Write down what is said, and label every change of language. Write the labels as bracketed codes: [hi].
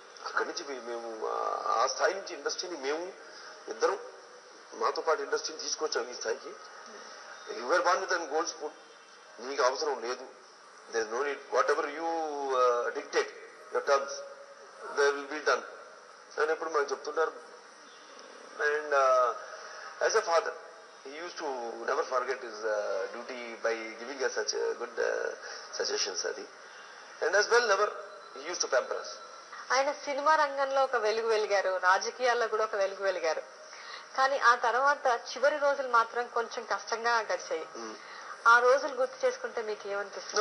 [te] అక్కడి నుంచి మేము ఆ స్థాయి నుంచి ఇండస్ట్రీని మేము ఇద్దరం మాతో పాటు ఇండస్ట్రీని తీసుకొచ్చాము ఈ స్థాయికి. [en] you're born with and gold spoon, [te] నీకు అవసరం లేదు, [en] there no need, whatever you dictate your terms they will be done [te] అని ఎప్పుడు మాకు చెప్తున్నారు. [en] And as a father he used to never forget his duty by giving us such good suggestions adi, and as well never he used to pamper us. [te] ఆయన cinema రంగంలో ఒక వెలుగు వెలిగారు, రాజకీయాల్లో కూడా ఒక వెలుగు వెలిగారు. కానీ ఆ తర్వాత చివరి రోజులు మాత్రం కొంచెం కష్టంగా గడిచాయి. ఆ రోజులు గుర్తు చేసుకుంటే మీకు ఏమనిపిస్తుంది?